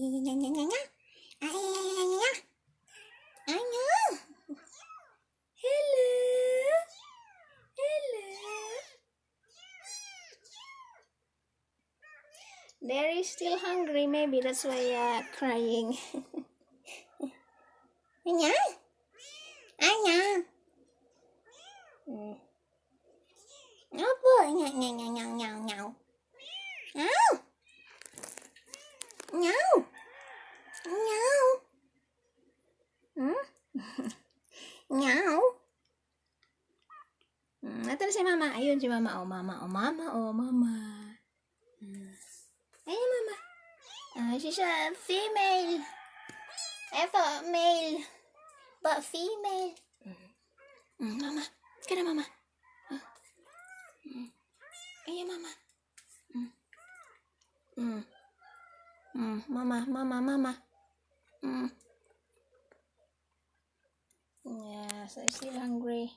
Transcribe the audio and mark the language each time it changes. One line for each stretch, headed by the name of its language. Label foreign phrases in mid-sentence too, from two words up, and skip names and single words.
English: I know. Hello. Hello. They're still hungry. Maybe that's why crying. Anya. Anya. Apa? Nyau nyau nyau nyau nyau nyau. Nyau. Nyau. Nyau. Hmm? Nyau.
Filipino: Ito na si mama. Ayun si mama. Oh, mama. Oh, mama. Oh, mama. Ayun, mama.
English: She's a female. I thought male, but female. Mama. Get mama. Ayun, mama.
Filipino: Mama, mama, mama.
English: Yeah, so I'm still hungry.